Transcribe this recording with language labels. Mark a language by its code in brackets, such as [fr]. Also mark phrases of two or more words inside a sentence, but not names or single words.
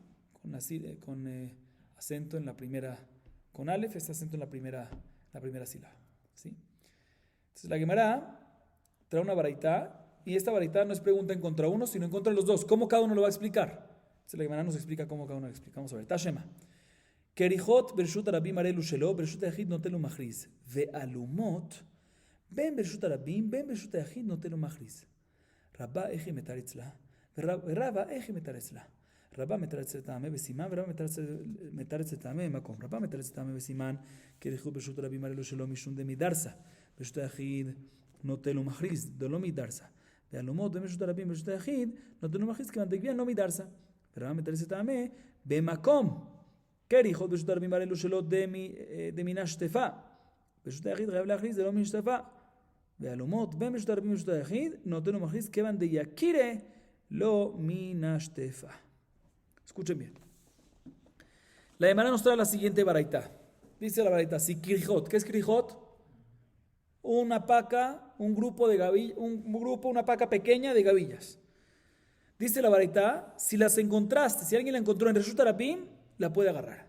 [es] Con acento en la primera, con Aleph, este acento en la primera sílaba, ¿sí? Entonces la Gemara trae una baraita, y esta baraita no es pregunta en contra uno, sino en contra de los dos. ¿Cómo cada uno lo va a explicar? Entonces la Gemara nos explica cómo cada uno lo explica. Vamos a ver. [arc] Tashema. [he] כריכות ברשות הרבים הרי אלו שלו, ברשות היחיד נוטל ומכריז. והעומרים, בין ברשות הרבים, בין ברשות היחיד נוטל ומכריז. רבא איך מתר אצלה, ורבא איך מתר אצלה? רבא מתר אצל טעמי בסימן, ורבא מתר אצל טעמי במקום. רבא מתר אצל טעמי בסימן, כריחו ברשות הרבים הרי לו שלא משום דמי דרסה. ברשות היחיד נוטל ומכריז, דלא מדרסה. והלומות ברשות הרבים ברשות היחיד נוטל ומכריז, כיוון דגביין לא מדרסה. ורבא מתר אצל טעמי במקום. כריחו ברשות הרבים הרי לו שלא דמינה שטפה. ברשות היחיד חייב להכריז, זה לא מן שטפה. והלומות בין ברשות הרבים ברשות היחיד נותן ומכריז כיוון דיקירה לא מן השטפה. [es] Escuchen bien. La Gemara nos trae la siguiente baraita. Dice la baraita, si Kirijot, ¿qué es Kirijot? Una paca, un grupo, una paca pequeña de gavillas. Dice la baraita, si las encontraste, si alguien la encontró en [he] רשות הרבים, [es] la puede agarrar.